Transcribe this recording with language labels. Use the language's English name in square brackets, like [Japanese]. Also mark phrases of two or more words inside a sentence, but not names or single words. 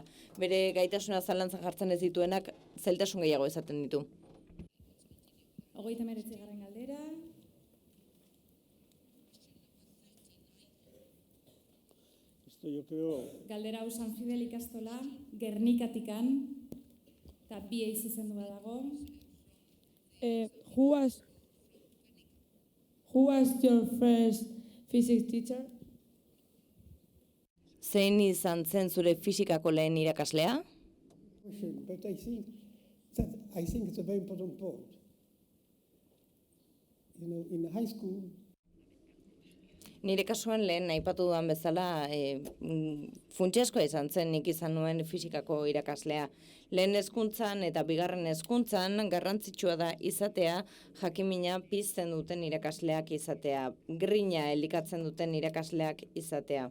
[Basque] Bere gaitasuna zalantza jartzen ez dituenak zailtasun gehiago izaten ditu. 39. galdera. Galdera hau San Fidel ikastola, Gernikatikan, eta biei zuzendua dago. [English] Who was your first physics teacher? [Basque] Zein izan zen zure fisikako lehen irakaslea? [English] But I think it's a very important point. In high school, [Basque] Nire kasuan lehen aipatu dudan bezala funtsezkoa izan zen nik izan nuen fisikako irakaslea. Lehen hezkuntzan eta bigarren hezkuntzan garrantzitsua da izatea, jakimina pizten duten irakasleak izatea, grina elikatzen duten irakasleak izatea.